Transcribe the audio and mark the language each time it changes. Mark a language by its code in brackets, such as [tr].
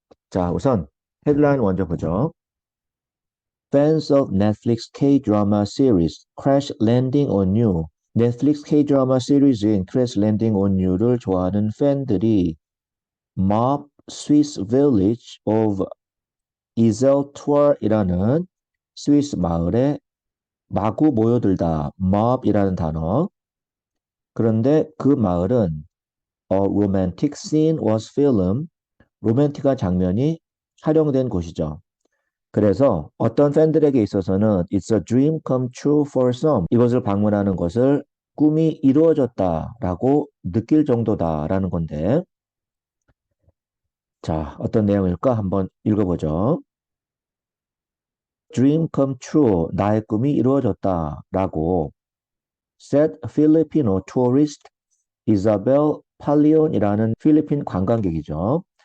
[ko] 자, 우선 헤드라인 먼저 보죠. [en] Fans of Netflix K-drama series Crash Landing on You. [ko] 넷플릭스 K-드라마 시리즈인 Crash Landing on You를 좋아하는 팬들이 [en] Mob Swiss Village of Iseltoir [ko] 이라는 스위스 마을에 마구 모여들다. Mob이라는 단어. 그런데 그 마을은 [en] A romantic scene was filmed. [ko] 로맨틱한 장면이 촬영된 곳이죠. 그래서 어떤 팬들에게 있어서는 [en] It's a dream come true for some. [ko] 이것을 방문하는 것을 꿈이 이루어졌다라고 느낄 정도다라는 건데, 자, 어떤 내용일까 한번 읽어보죠. [en] Dream come true. [ko] 나의 꿈이 이루어졌다라고 [en] said Filipino tourist Isabel Paleon이라는 [ko] 필리핀 관광객이죠.